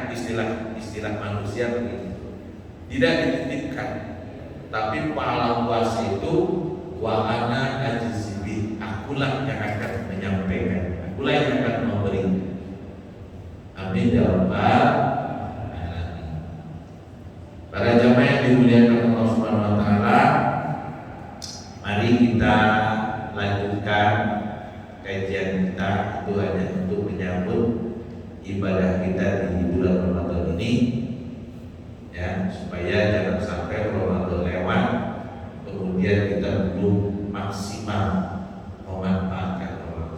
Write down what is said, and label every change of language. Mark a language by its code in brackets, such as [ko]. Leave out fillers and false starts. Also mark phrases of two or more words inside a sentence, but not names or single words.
[id] istilah manusia begitu. Tidak dititipkan, tapi pahala puasa itu [ar] وأنا أجزي به, [id] akulah yang akan menyampaikan, akulah yang akan memberi. [ar] آمين يا رب العالمين. [id] Para jamaah yang dimuliakan Allah [ar] سبحانه وتعالى, [id] mari kita lanjutkan kajian kita itu hanya untuk menyambut ibadah kita di bulan Ramadan ini, ya, supaya jangan sampai Ramadan lewat kemudian kita belum maksimal memanfaatkan Ramadan.